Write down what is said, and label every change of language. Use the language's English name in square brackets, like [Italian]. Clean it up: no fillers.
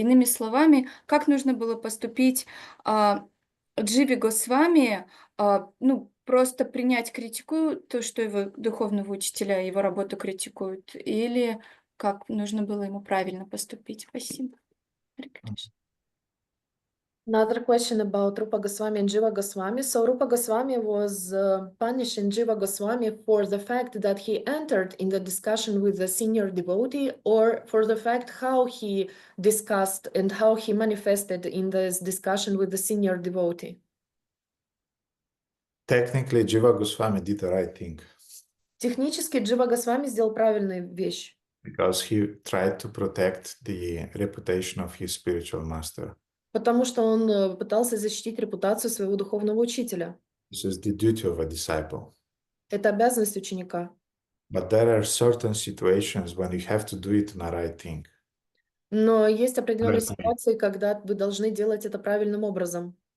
[Russian] Иными словами, как нужно было поступить Дживе Госвами, ну, просто принять критику, то, что его духовного учителя, его работу критикуют, или как нужно было ему правильно поступить. Спасибо. Харе Кришна. [English] Another question about Rupa Goswami and Jiva Goswami. So Rupa Goswami was punishing Jiva Goswami for the fact that he entered in the discussion with the senior devotee, or for the fact how he discussed and how he manifested in this discussion with the senior devotee. Technically, Jiva Goswami did the right thing. [Russian] Технически Джива Госвами сделал правильную вещь. [English] Because he tried to protect the reputation of his spiritual master. [Russian] Потому что он пытался защитить репутацию своего духовного учителя. [English] This is the duty of a disciple. [Russian] Это обязанность ученика. [English] But there are certain situations when you have to do it in the right thing. [Russian] Но есть определенные ситуации, когда вы должны делать это правильным образом.